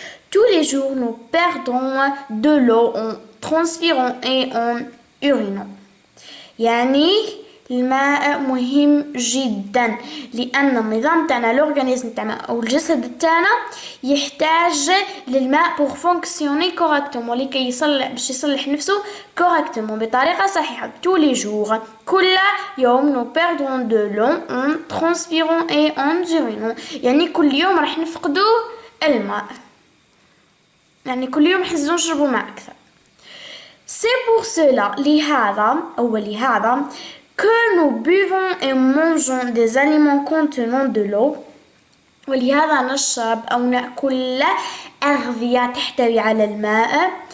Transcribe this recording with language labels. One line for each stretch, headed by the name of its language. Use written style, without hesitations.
French: Tous les jours, nous perdons de l'eau en transpirant et en urinant.
Arabic: يعني الماء مهم جدا لأن النظام تاعنا الأورغانيزم تاعنا أو الجسد تاعنا يحتاج للماء
French: pour fonctionner correctement
Arabic: لكي يصلح نفسه correctement بطريقة صحيحة.
French: tous les jours
Arabic: كل يوم
French: nous perdons de l'eau en transpirant et en urinant
Arabic: يعني كل يوم راح نفقدوا الماء يعني كل يوم نحتاجوا نشربوا ماء أكثر.
French: c'est pour cela
Arabic: لهذا
French: que nous buvons et mangeons des aliments contenant de l'eau.
Arabic: ولهذا نشرب أو نأكل أغذية تحتوي على الماء.